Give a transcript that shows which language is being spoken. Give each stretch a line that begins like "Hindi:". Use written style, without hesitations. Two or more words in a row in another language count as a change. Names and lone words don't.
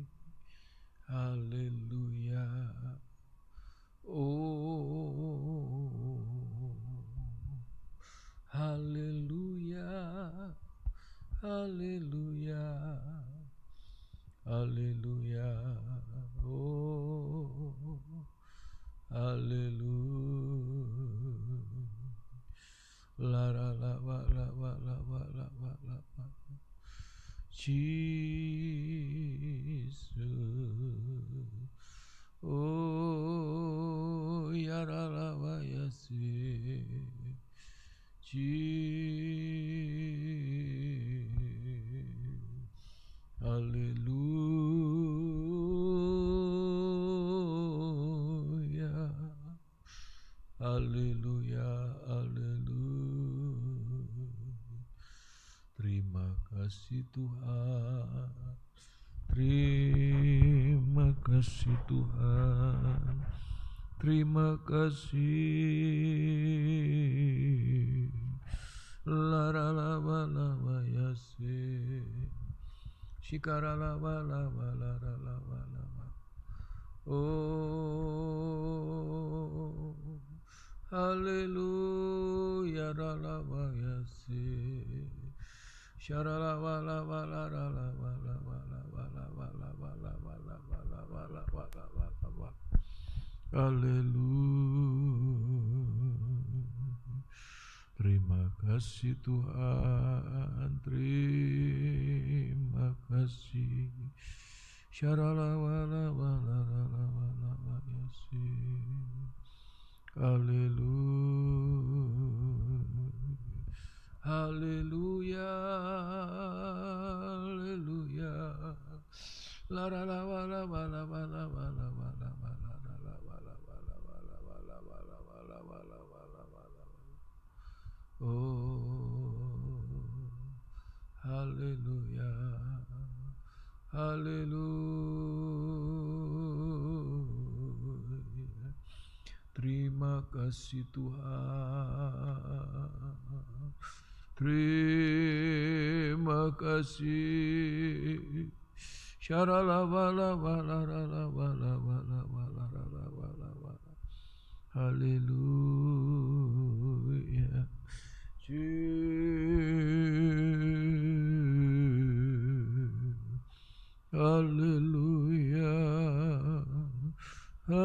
Indonesian: Haleluya. Oh, haleluya. Haleluya. Haleluya. Oh, haleluya. La la la wa la wa la wa la wa la wa. Jesus. Oh, ya la la wa yasi. Haleluya. Haleluya, haleluya. Terima kasih Tuhan. Terima kasih Tuhan. Terima kasih. La la la wa la wa yasi. Shikara la wa la wa la la la wa la wa. Oh, haleluya la la wa yasi. Shara la wa la wa la la la wa la wa la wa la wa la wa la wa la wa la wa la wa la wa la wa. Haleluya. Terima kasih Tuhan. Terima kasih. Shara la wa la wa la la la wa la wa yasi. Haleluya. Haleluya. Haleluya. La la la wa la wa la wa la wa la wa la wa la la la wa la wa la wa la wa la wa la wa la wa la wa la wa la. Oh, haleluya. Haleluya. Terima kasih Tuhan. Terima kasih. Shara la wa la wa la la wa la wa la wa la la wa la wa la. Haleluya. Haleluya.